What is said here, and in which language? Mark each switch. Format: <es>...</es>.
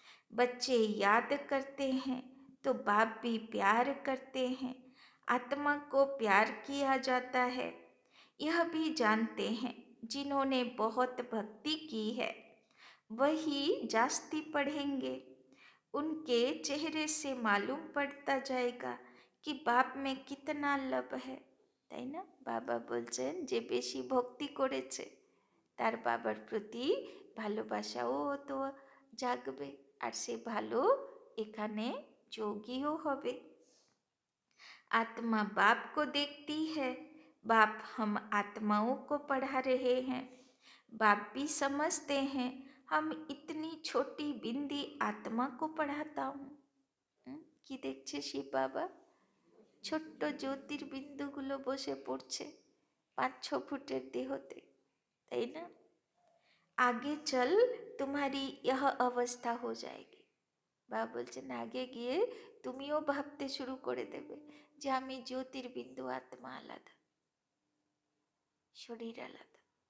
<hi>बच्चे याद करते हैं तो बाप भी प्यार करते हैं, आत्मा को प्यार किया जाता है, यह भी जानते हैं जिन्होंने बहुत भक्ति की है वही जास्ती पढ़ेंगे, उनके चेहरे से मालूम पड़ता जाएगा कि बाप में कितना लब है,</hi> <bn>তাই না? বাবা বলছেন যে বেশি ভক্তি করেছে তার বাবার প্রতি ভালোবাসাও তো জাগবে, আর সে ভালো এখানে যোগীও হবে।</bn> <hi>आत्मा बाप को देखती है, बाप हम आत्माओं को पढ़ा रहे हैं, बाप भी समझते हैं हम इतनी छोटी बिंदी आत्मा को पढ़ाता हूँ।</hi> <bn>কি দেখছে শিব বাবা? ছোট্ট জ্যোতির্বিন্দুগুলো বসে পড়ছে 5-6 ফুটের দেহতে, তাই না?</bn> <hi>आगे चल तुम्हारी यह अवस्था हो जाएगी।</hi> <bn>বাবা বলছেন আগে গিয়ে তুমিও ভাবতে শুরু করে দেবে যে আমি জ্যোতির্বিন্দু, আত্মা আলাদা, শরীর আলাদা।</bn>